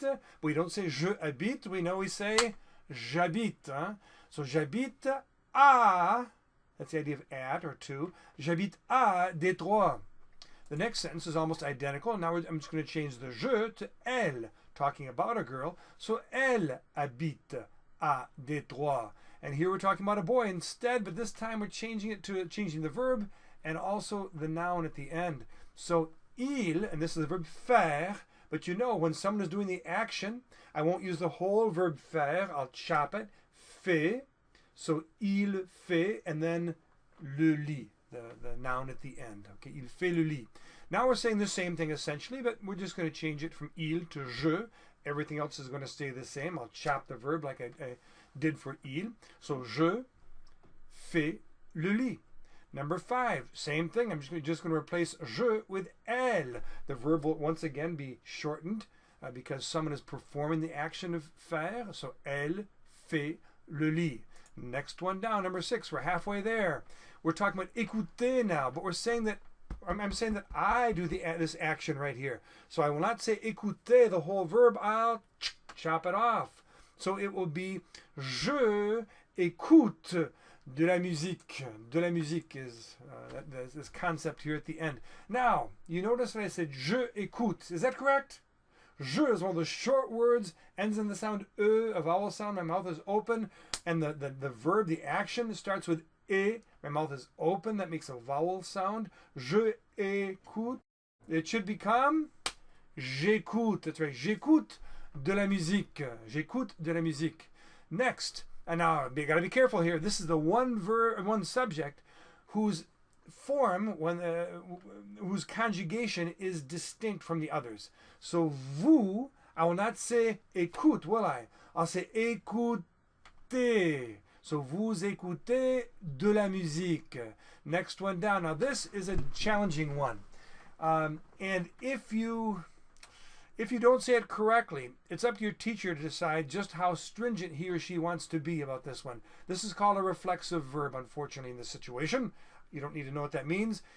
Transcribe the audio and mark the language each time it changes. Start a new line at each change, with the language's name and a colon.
English: But we don't say
French: je habite,
English: we know we say j'habite. Hein? So j'habite à, that's the idea of at or to,
French: j'habite à Détroit.
English: The next sentence is almost identical. Now I'm just going to change the je to elle, talking about a girl.
French: So elle habite à Détroit.
English: And here we're talking about a boy instead, but this time we're changing it to changing the verb and also the noun at the end. So il, and this is the verb faire, but you know when someone is doing the action, I won't use the whole verb faire, I'll chop it, fait. So il fait, and then le lit, the noun at the end. Okay,
French: il fait le lit.
English: Now we're saying the same thing essentially, but we're just going to change it from il to je. Everything else is going to stay the same. I'll chop the verb like I did for il. So
French: je fais le lit.
English: Number 5, same thing. I'm just going to replace je with elle. The verb will once again be shortened because someone is performing the action of faire. So
French: elle fait le lit.
English: Next one down, number 6. We're halfway there. We're talking about écouter now, but we're saying that I'm saying that I do this action right here. So I will not say écouter, the whole verb. I'll chop it off.
French: So it will be je écoute de la musique.
English: De la musique is this concept here at the end. Now, you notice that I said
French: je écoute.
English: Is that correct? Je is one of the short words, ends in the sound e, a vowel sound. My mouth is open, and the verb, the action, starts with e. My mouth is open. That makes a vowel sound.
French: Je écoute.
English: It should become j'écoute. That's right.
French: J'écoute de la musique. J'écoute de la musique.
English: Next, and now you got to be careful here. This is the one subject whose form, whose conjugation is distinct from the others. So vous, I will not say écoute, will I? I'll say écoutez.
French: So vous écoutez de la musique.
English: Next one down. Now this is a challenging one, and if you don't say it correctly, it's up to your teacher to decide just how stringent he or she wants to be about this one. This is called a reflexive verb, unfortunately, in this situation. You don't need to know what that means.